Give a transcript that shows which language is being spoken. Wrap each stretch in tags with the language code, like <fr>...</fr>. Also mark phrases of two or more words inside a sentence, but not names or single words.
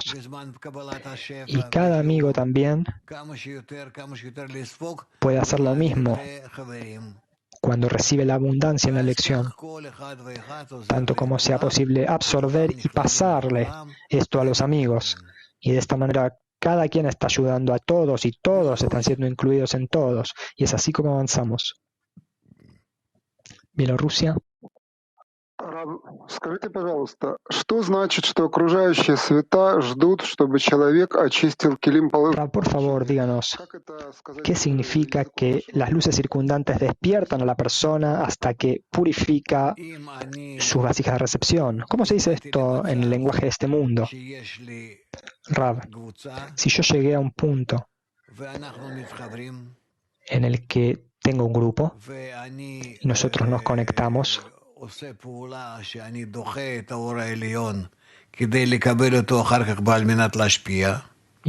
<es>Y cada amigo también puede hacer lo mismo cuando recibe la abundancia en la lección, tanto como sea posible absorber y pasarle esto a los amigos. Y de esta manera cada quien está ayudando a todos y todos están siendo incluidos en todos. Y es así como avanzamos. Bielorrusia.</es> <ru>Скажите, пожалуйста, что значит, что окружающие света ждут, чтобы человек очистил килим полы?</ru> <es>Por favor, díganos, ¿qué significa que las luces circundantes despiertan a la persona hasta que purifica sus vasijas de recepción? ¿Cómo se dice esto en el lenguaje de este mundo? Rav, si yo llegué a un punto en el que tengo un grupo y nosotros nos conectamos, y</es>